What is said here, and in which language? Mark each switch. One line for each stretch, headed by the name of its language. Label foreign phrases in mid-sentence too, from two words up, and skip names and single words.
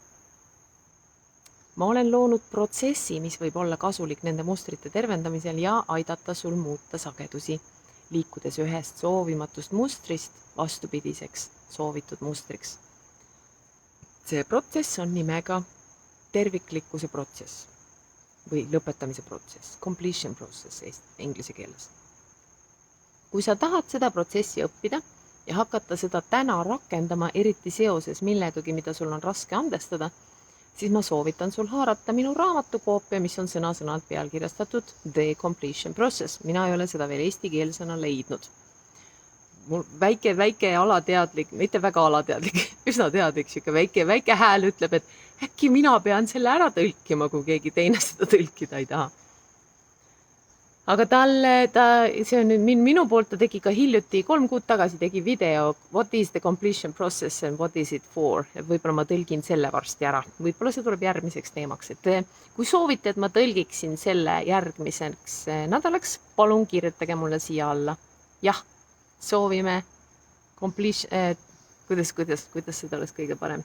Estonian: Ma olen loonud protsessi, mis võib olla kasulik nende mustrite tervendamisel ja aidata sul muuta sagedusi, liikudes ühest soovimatust mustrist vastupidiseks soovitud mustriks. See protsess on nimega terviklikkuse protsess või lõpetamise protsess,
English: completion process
Estonian: inglise keeles. Kui sa tahad seda protsessi õppida ja hakata seda täna rakendama, eriti seoses millegagi, mida sul on raske andestada, siis ma soovitan sul haarata minu raamatukoopia, mis on sõna-sõnalt pealkirjastatud The Completion Process. Mina ei ole seda veel eesti keelsena leidnud. Mul väike alateadlik, mitte väga alateadlik, üsna teadlik, väike hääl ütleb, et äkki mina pean selle ära tõlkima, kui keegi teine seda tõlkida ei taha. Aga see on nüüd minu poolt, ta tegi ka hiljuti 3 kuud tagasi tegi video What is the completion process and what is it for? Ja võib-olla ma tõlgin selle varsti ära. Võib-olla see tuleb järgmiseks teemaks. Et kui soovite, et ma tõlgiksin selle järgmiseks nädalaks, palun kirjutage mulle siia alla. Jah, soovime completion, kuidas seda oleks kõige parem?